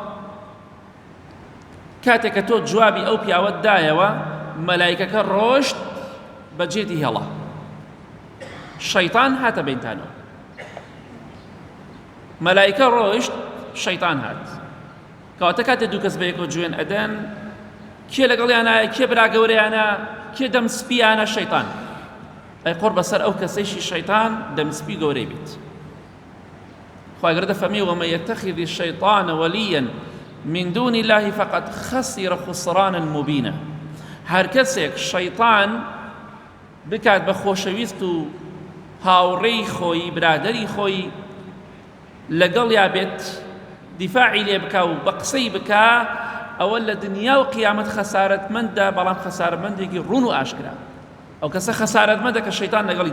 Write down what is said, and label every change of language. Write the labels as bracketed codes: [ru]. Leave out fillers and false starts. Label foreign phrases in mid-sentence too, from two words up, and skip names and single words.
[ckb] کاتێک کە تۆ جوابی ئەو پیاوەت دایەوە مەلایکەکە ڕۆشت بە جێدی هێڵا شەیطان هاتە بینتانەوە مەلایکە ڕۆشت شەیطان هات کەواتە کاتێک دوو کەس بە یەکەوە جوێن ئەدەن کێ لەگەڵیانایە کێ برا گەورەیانە کێ دەمسپیانە شەیطان ئەی قۆڕ بەسەر ئەو کەسەیشی شەیطان دەمسپی گەورەی بێت خوای گەورە دەفەرمێ [ar] ومن يتخذ الشيطان وليا من دون الله فقد خسر خسرانا مبينا [ckb] هەر کەسێک شەیطان بکات بە خۆشەویست و هاوڕێی خۆی برادەری خۆی لەگەڵیا بێت دیفاعی لێ بکا و بە قسەی بکا ئەوە لە دنیا و قیامەت خەسارەتمەندە بەڵام خەسارەتمەندێکی ڕوون و ئاشکرا ئەو کەسە خەسارەتمەندە کە شەیطان لەگەڵی